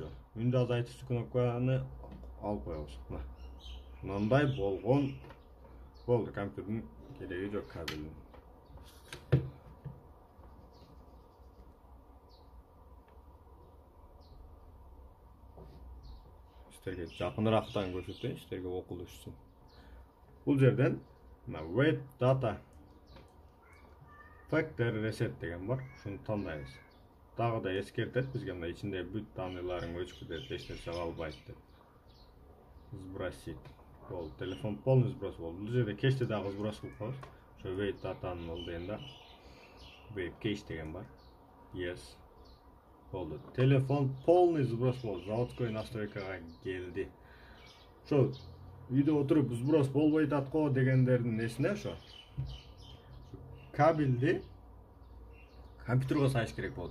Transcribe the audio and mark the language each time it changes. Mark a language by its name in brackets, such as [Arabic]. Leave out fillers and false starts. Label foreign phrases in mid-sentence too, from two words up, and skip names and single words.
[Kyrgyz] Үндү азайтуучу кнопканы алып коебуз. Мындай болгон болду, компьютердин кереги жок кабелин. Сиздерге жакыныраактан көрсөтөйүн, сиздерге окулуш үчүн. Бул жерден [English] wait data factory reset [Kyrgyz] деген бар. Ушуну тандайбыз. Дагы да эскертет бизге, мына ичинде бүт данныйларың өчүп кетет, эч нерсе калбайт деп. [Russian] Сбросить. [Kyrgyz] Бул телефон [Russian] полный сброс [Kyrgyz] болду. Бул жерде кечте дагы сброс кылып коебуз. Ошо [English] wait datаны [Kyrgyz] алдыйында [English] wait cache [Kyrgyz] деген бар. Yes. Болду. Телефон [Russian] полный сброс [Kyrgyz] болду. [Russian] Заводской настройкага [Kyrgyz] келди. Ошо үйдө отуруп сброс болбой атат го дегендердин эсине ошо кабелди компьютерге сайыш керек болот.